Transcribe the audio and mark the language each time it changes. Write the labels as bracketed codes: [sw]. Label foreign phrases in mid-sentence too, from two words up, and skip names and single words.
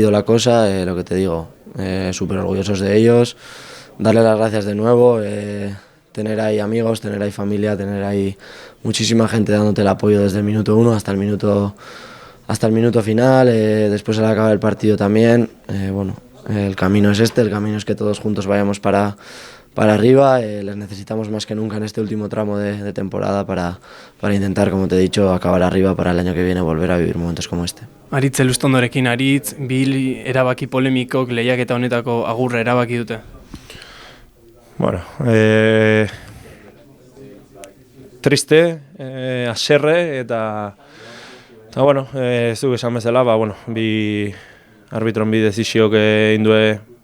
[es] sido la cosa, lo que te digo, súper orgullosos de ellos, darle las gracias de nuevo, tener ahí amigos, tener ahí familia, tener ahí muchísima gente dándote el apoyo desde el minuto 1 hasta el minuto final, después al acabar el partido también, bueno, el camino es este, el camino es que todos juntos vayamos para arriba, les necesitamos más que nunca en este último tramo de temporada para intentar, como te he dicho, acabar arriba para el año que viene volver a vivir momentos como este. [eu] Aritz Eluztondorekin Aritz, bi erabaki polemikok lehiaketa honetako agurra erabaki dute. Bueno, triste, haserre eta bueno, ez duk esan bezala, bueno, bi arbitron bi dezisiok indue